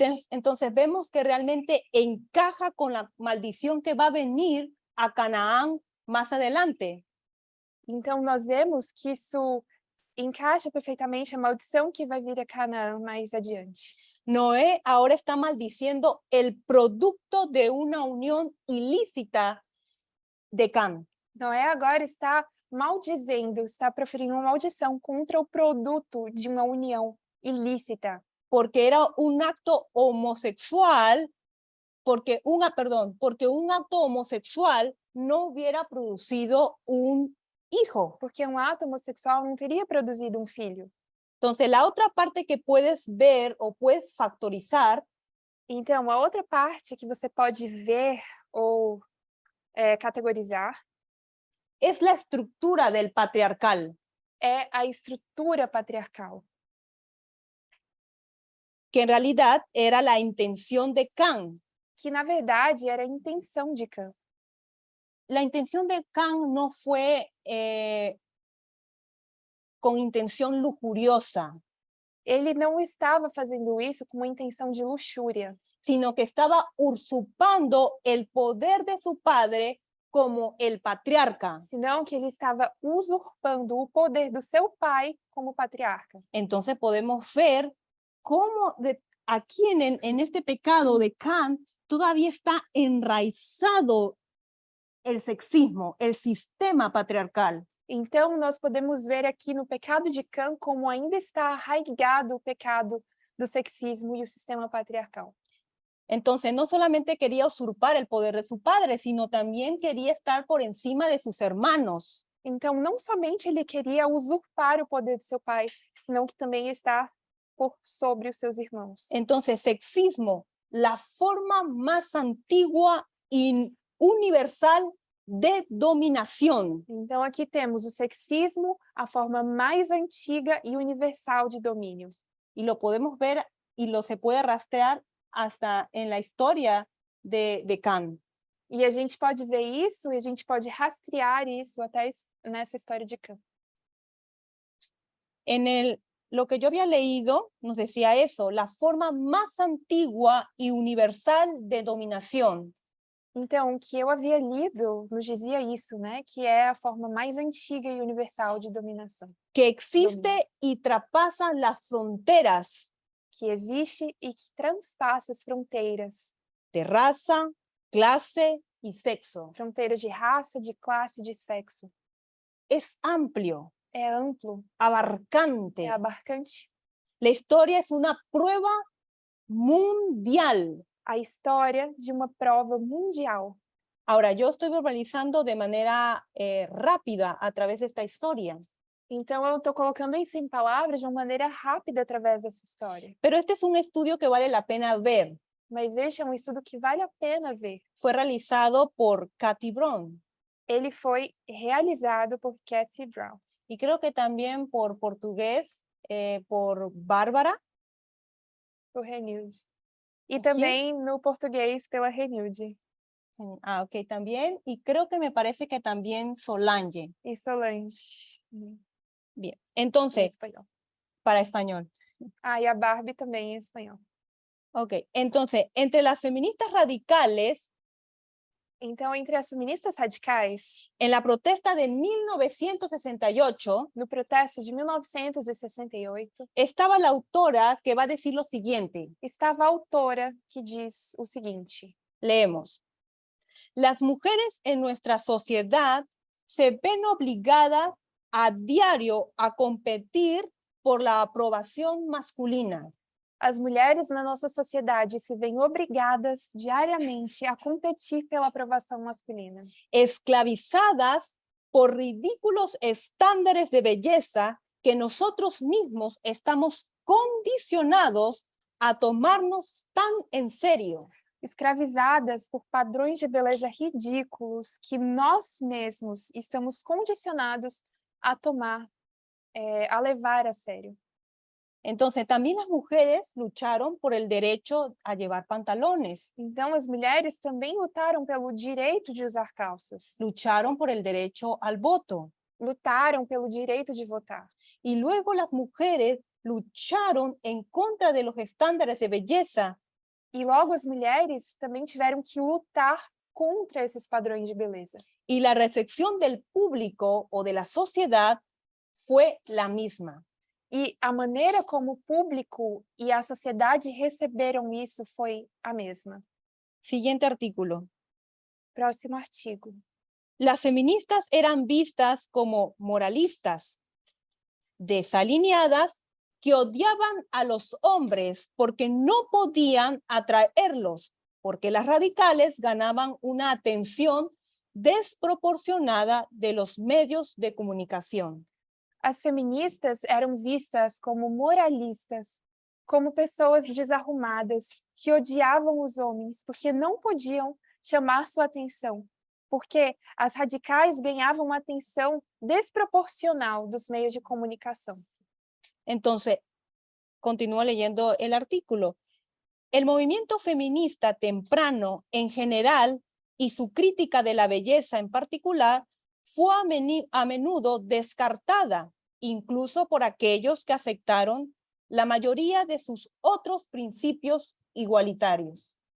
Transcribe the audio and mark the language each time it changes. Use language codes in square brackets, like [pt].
[es] Entonces vemos que realmente encaja con la maldición que va a venir a Canaán más adelante. [pt] Então, nós vemos que isso encaixa perfeitamente a maldição que vai vir a Canaã mais adiante. [es] Noé ahora está maldiciendo el producto de una unión ilícita de Can. [pt] Noé agora está maldizendo, está proferindo uma maldição contra o produto de uma união ilícita. [es] Porque era un acto homosexual, porque un acto homosexual no hubiera producido un hijo. [pt] Porque um ato homossexual não teria produzido um filho. [es] Entonces, la otra parte que puedes ver o puedes factorizar [pt] Então, a outra parte que você pode ver ou categorizar [es] es la estructura del patriarcal, [pt] é a estrutura patriarcal, [es] que en realidad era la intención de Can. [pt] que na verdade era a intenção de Cã. [es] La intención de Can no fue con intención lujuriosa, [pt] Ele não estava fazendo isso com uma intenção de luxúria, [es] sino que estaba usurpando el poder de su padre como el patriarca. [pt] senão que ele estava usurpando o poder do seu pai como patriarca. [es] Entonces podemos ver cómo aquí en este pecado de Can todavía está enraizado el sexismo, el sistema patriarcal. [pt] Então, nós podemos ver aqui no pecado de Cã como ainda está arraigado o pecado do sexismo e o sistema patriarcal. [es] Entonces, no solamente quería usurpar el poder de su padre, sino también quería estar por encima de sus hermanos. [pt] Então, não somente ele queria usurpar o poder do seu pai, senão que também está por sobre os seus irmãos. [es] Entonces, sexismo, la forma más antigua y universal de dominación. [pt] Então, aqui temos o sexismo, a forma mais antiga e universal de domínio. [es] Y lo podemos ver y lo se puede rastrear hasta en la historia de Can. [pt] E a gente pode ver isso e a gente pode rastrear isso até nessa história de Cã. [es] Lo que yo había leído nos decía eso, la forma más antigua y universal de dominación. [pt] Então, o que eu havia lido nos dizia isso, né? Que é a forma mais antiga e universal de dominação. [es] Que existe y traspasa las fronteras [pt] Que existe e que transpassa as fronteiras. [es] de raza, clase y sexo. [pt] Fronteiras de raça, de classe, de sexo. [es] Es amplio, [pt] É amplo, [es] abarcante. [pt] é abarcante. [es] La historia es una prueba mundial. [pt] A história de uma prova mundial. [es] Ahora, yo estoy verbalizando de manera rápida a través de esta historia. [pt] Então, eu estou colocando isso em palavras de uma maneira rápida através dessa história. [es] Pero este es un estudio que vale la pena ver. [pt] Mas este é um estudo que vale a pena ver. [es] Fue realizado por Cathy Brown [pt] Ele foi realizado por Cathy Brown. [es] y creo que también por portugués, por Bárbara. [pt] Por Renilde. E O quê? também no português pela Renilde. [es] Ok, también. Y creo que me parece que también Solange. [pt] E Solange, [es] Bien. [pt] em [es] Entonces, [pt] espanhol. [es] para español. [pt] Ah, e a Barbie também em espanhol. [es] Ok, entonces, entre las feministas radicales, [pt] Então, entre as feministas radicais, [es] en la protesta de 1968, [pt] no protesto de 1968, [es] estaba la autora que va a decir lo siguiente. [pt] estava a autora que diz o seguinte: [es] Leemos. Las mujeres en nuestra sociedad se ven obligadas a diario a competir por la aprobación masculina. [pt] as mulheres na nossa sociedade se veem obrigadas diariamente a competir pela aprovação masculina, [es] Esclavizadas por ridículos estándares de belleza que nosotros mismos estamos condicionados a tomarnos tan en serio. [pt] escravizadas por padrões de beleza ridículos que nós mesmos estamos condicionados a tomar, a levar a sério. [es] Entonces, también las mujeres lucharon por el derecho a llevar pantalones, [pt] Então, as mulheres também lutaram pelo direito de usar calças, [es] lucharon por el derecho al voto. [pt] lutaram pelo direito de votar. [es] Y luego las mujeres lucharon en contra de los estándares de belleza [pt] E logo as mulheres também tiveram que lutar contra esses padrões de beleza. [es] y la recepción del público o de la sociedad fue la misma. [pt] E a maneira como o público e a sociedade receberam isso foi a mesma. [es] Siguiente artículo. [pt] Próximo artigo. [es] Las feministas eran vistas como moralistas, desalineadas, que odiaban a los hombres porque no podían atraerlos, porque las radicales ganaban una atención desproporcionada de los medios de comunicación. [pt] As feministas eram vistas como moralistas, como pessoas desarrumadas que odiavam os homens porque não podiam chamar sua atenção, porque as radicais ganhavam uma atenção desproporcional dos meios de comunicação. [es] Entonces, continúo leyendo el artículo. El movimiento feminista temprano en general y su crítica de la belleza en particular fue a menudo descartada, incluso por aquellos que aceptaron la mayoría de sus otros principios igualitarios.